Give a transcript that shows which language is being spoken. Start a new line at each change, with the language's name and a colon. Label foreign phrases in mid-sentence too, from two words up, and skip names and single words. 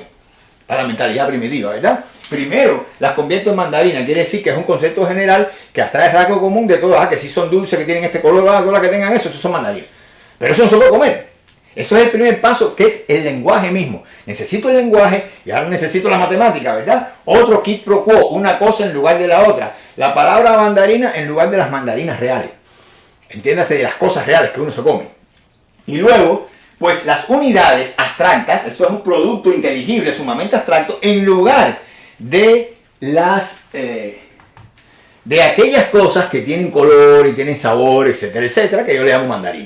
Spanish: Para la mentalidad primitiva, ¿verdad? Primero, las convierto en mandarinas. Quiere decir que es un concepto general que abstrae el rasgo común de todas. Que si son dulces, que tienen este color, todas las que tengan eso son mandarinas. Pero eso no se puede comer. Eso es el primer paso, que es el lenguaje mismo. Necesito el lenguaje y ahora necesito la matemática, ¿verdad?
Latin: Otro quid pro quo,
Spanish: una cosa en lugar de la otra. La palabra mandarina en lugar de las mandarinas reales. Entiéndase, de las cosas reales que uno se come. Y luego, pues las unidades abstractas, esto es un producto inteligible, sumamente abstracto, en lugar de de aquellas cosas que tienen color y tienen sabor, etcétera, etcétera, que yo le llamo mandarina.